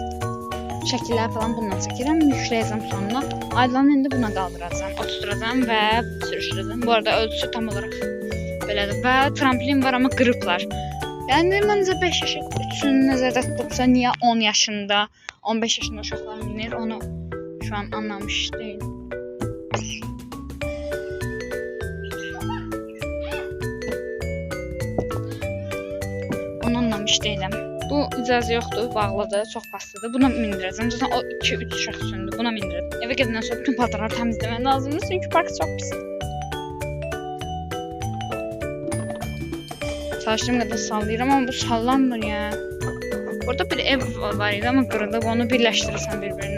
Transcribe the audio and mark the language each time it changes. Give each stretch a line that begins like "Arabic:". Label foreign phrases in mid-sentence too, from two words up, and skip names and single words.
Azerbaijani: Şəkillər falan bununla çəkirəm. Yükləyəcəm sonuna. Aylanı indi buna qaldıracağım. Oturtduracağım və sürüşdürəcəm. Bu arada ölçüsü tam olaraq belədir. Və tramplin var amma qırıblar. Yəni məncə 5 yaş üçün nəzərdə tutulsa niyə 10 yaşında, 15 yaşında uşaqlar minir,
Turkish: onu şu an anlamış değilim. Onu anlamış değilim.
Azerbaijani: Bu icazə yoxdur, bağlıdır, çox bastıdır. Buna mindirəcəm. Zaten o 2-3 uşaq üçündür. Buna mindirəcəm. Evə gedəndən sonra bütün paltarları təmizləmək lazımdır, çünki park çox pisdir. Çalışdığım qədər sallayıram, amma bu sallanmır ya. Burada bir ev var idi, amma qırılıb. Onu birləşdirirsən bir-birinə.